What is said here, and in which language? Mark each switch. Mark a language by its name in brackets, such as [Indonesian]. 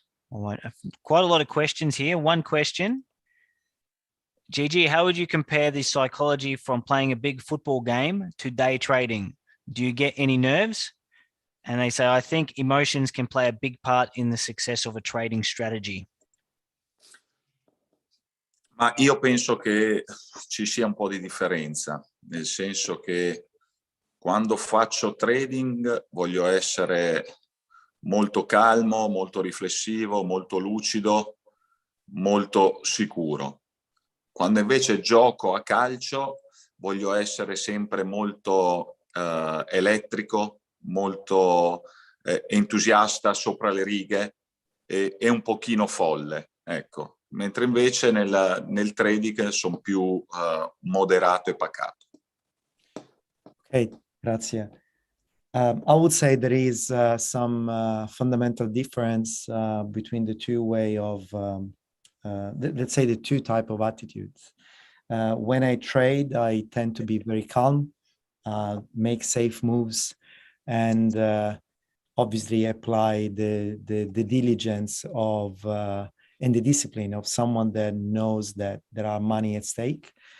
[English] All right, quite a lot of questions here. One question. Gigi, how would you compare the psychology from playing a big football game to day trading? Do you get any nerves? And they say, I think emotions can play a big part in the success of a trading strategy. [Italian] Ma io penso che ci sia un po' di differenza, nel senso che quando faccio trading voglio essere molto calmo, molto riflessivo, molto lucido, molto sicuro. Quando invece gioco a calcio voglio essere sempre molto elettrico, molto entusiasta, sopra le righe e un pochino folle, ecco. Mentre invece nel trading sono più moderato e pacato. Okay, grazie. [English] I would say there is some fundamental difference between the two way of let's say the two type of attitudes. When I trade, I tend to be very calm, make safe moves, and obviously apply the diligence of and the discipline of someone that knows that there are money at stake.